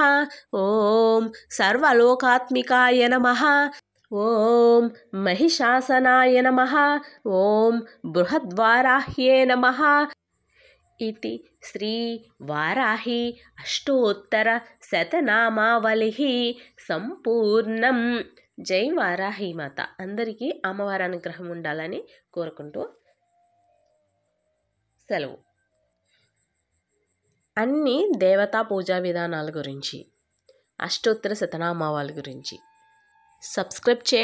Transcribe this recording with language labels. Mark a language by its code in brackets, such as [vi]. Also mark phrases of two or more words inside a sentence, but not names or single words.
[sa] ॐ सर्वलोकात्मिकाय नमः। ॐ महिषासनाय नमः। ॐ बृहद्वाराह्ये नमः। इति श्री वाराही अष्टोत्तरशतनामावलिः సంపూర్ణం. [te] జై వారాహి మాత. అందరికీ అమ్మవారి అనుగ్రహం ఉండాలని కోరుకుంటూ సెలవు. అన్ని దేవతా పూజా విధానాల గురించి, అష్టోత్తర శతనామావాల గురించి సబ్స్క్రైబ్ చేయండి.